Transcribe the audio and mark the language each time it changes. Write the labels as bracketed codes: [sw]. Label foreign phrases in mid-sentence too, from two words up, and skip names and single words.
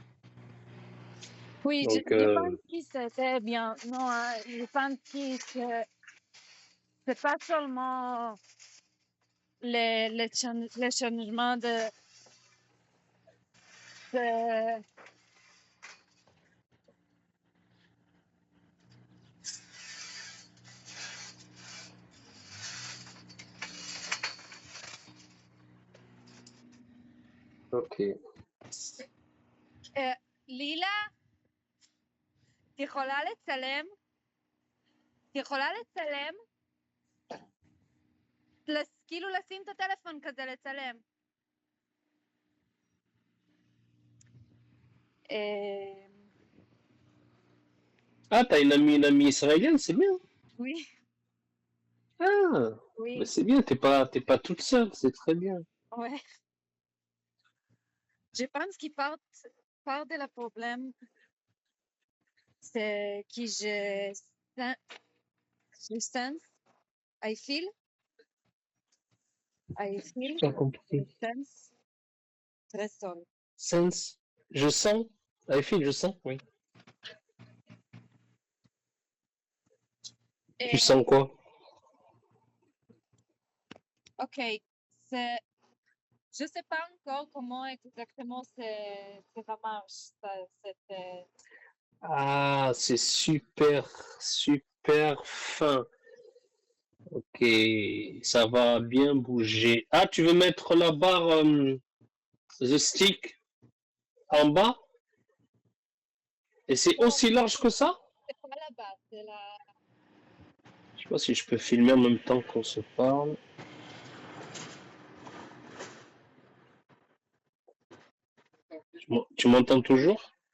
[fr] Oui, Donc, je pense que c'était bien. Non, je pense que c'est pas seulement le changement de c'est- [he] אוקיי. לילה, את יכולה לצלם? את יכולה לצלם? כאילו לשים את הטלפון כזה לצלם. [fr] Ah, t'as une amie israélienne, c'est bien. Oui, Ah, mais oui, c'est bien, t'es pas toute seule, c'est très bien. ouais. Je pense qu'il part de la problème, c'est que je sens, [en] I feel, [fr] J'ai pas compris. je sens très seul. Sense, je sens. [en] I feel, [fr] je sens, oui. Tu Et, sens quoi? ok, c'est, je sais pas encore comment exactement ça marche, cette, Ah, c'est super, super fin. Ok, ça va bien bouger. Ah, tu veux mettre la barre, [en] the stick [fr] en bas? Et c'est aussi large que ça? c'est pas la base, c'est la, Je sais pas si je peux filmer en même temps qu'on se parle. Tu m'entends toujours?